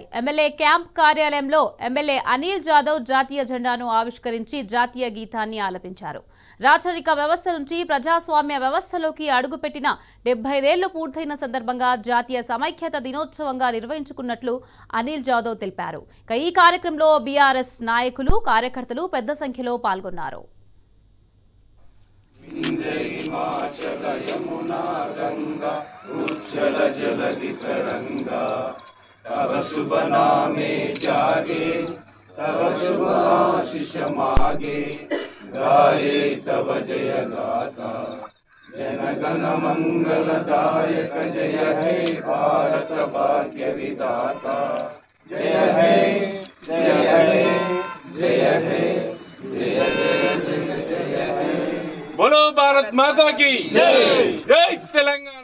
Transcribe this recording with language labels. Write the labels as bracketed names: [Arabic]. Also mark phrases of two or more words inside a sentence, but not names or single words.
[Telugu] ఎమ్మెల్యే క్యాంప్ కార్యాలయంలో ఎమ్మెల్యే అనిల్ జాదవ్ జాతీయ జెండాను ఆవిష్కరించి జాతీయ గీతాన్ని ఆలపించారు. రాచరిక వ్యవస్థ నుంచి ప్రజాస్వామ్య వ్యవస్థలోకి అడుగుపెట్టిన 75 ఏళ్లు పూర్తయిన సందర్భంగా జాతీయ సమైక్యత దినోత్సవంగా నిర్వహించుకున్నట్లు అనిల్ జాదవ్ తెలిపారు. ఇక ఈ కార్యక్రమంలో బీఆర్ఎస్ నాయకులు, కార్యకర్తలు పెద్ద సంఖ్యలో పాల్గొన్నారు. [Bangla] হিমাচল যমুনা গঙ্গা উচ্ছল জলধি তরঙ্গ তব শুভ নামে জাগে তব শুভ আশিস মাগে গাহে তব জয়গাথা জনগণ মঙ্গলদায়ক জয় হে ভারত ভাগ্যবিধাতা জয় হে জয় হে জয় হে জয় জয় জয় জয় হে। [Hindi] बोलो भारत माता की जय। जय तेलंगाना।